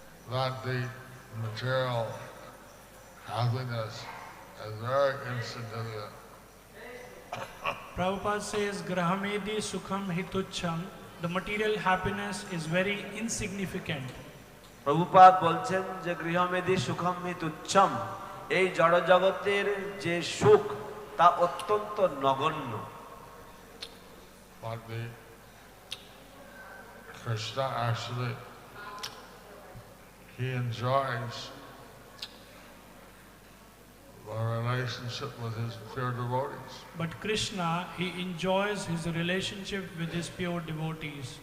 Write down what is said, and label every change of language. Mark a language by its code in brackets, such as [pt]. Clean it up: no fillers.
[en] That the material happiness is very insignificant. Prabhupada says, [sa] Grahamedi Sukham Hitucham, [en] the material happiness is very insignificant. [bn] Prabhupada বলছেন যে [sa] গৃহমেধি সুখম হি তুচ্ছম, [bn] এই জড় জগতের যে সুখ তা অত্যন্ত নগণ্য। [en] But the Krishna actually, he enjoys a relationship with his pure devotees. But Krishna, he enjoys his relationship with his pure devotees.